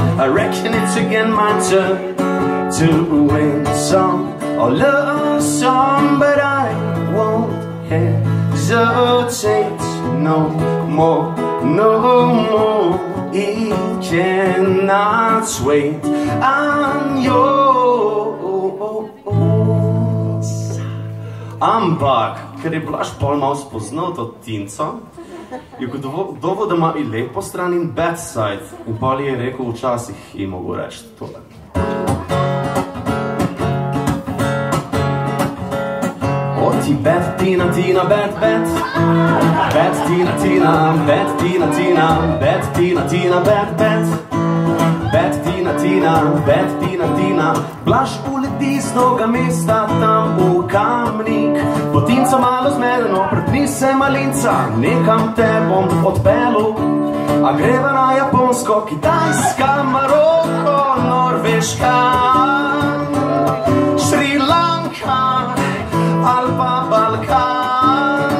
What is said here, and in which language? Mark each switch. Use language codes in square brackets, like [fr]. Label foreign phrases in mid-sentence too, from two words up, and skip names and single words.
[en] I reckon it's again my turn to win some or lose some, but I won't hesitate no more. No more, it cannot wait. I'm yours. [sl] Ampak, ker je Blaž pol malo spoznal to Tinco, je gotovo, da ima i lepo stran in [en] bad side. [sl] In pol je rekel, včasih ji mogo reči tole. [en] Ti bad Tina, Tina, bad, bad. Bad Tina, Tina, bad Tina, Tina, bad Tina, Tina, bad, bad. Bad Tina, Tina, bad Tina, Tina. [sl] Blaž uleti z noga mesta tam v Kamnik. Bo Tinca malo zmedeno, predni se malinca, nekam te bom odpelu. A greva na Japonsko, Kitajska, Maroko, Norveška, Šri Lanka ali pa Balkan.